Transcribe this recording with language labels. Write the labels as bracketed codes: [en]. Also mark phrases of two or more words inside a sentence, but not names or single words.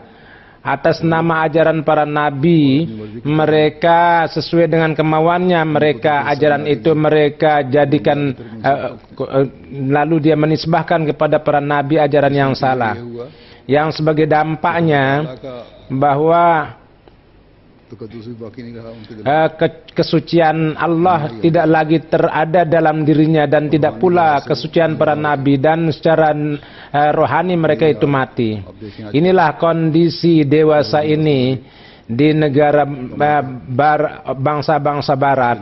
[id] Atas nama ajaran para nabi, mereka sesuai dengan kemauannya mereka, ajaran itu mereka jadikan, lalu dia menisbahkan kepada para nabi ajaran yang salah, yang sebagai dampaknya bahwa [ur] تقدس بھی باقی نہیں رہا ان کے دل [id] kesucian Allah tidak lagi terada dalam dirinya, dan tidak pula kesucian para nabi, dan secara rohani mereka itu mati. Inilah kondisi dewasa ini di negara bangsa-bangsa barat.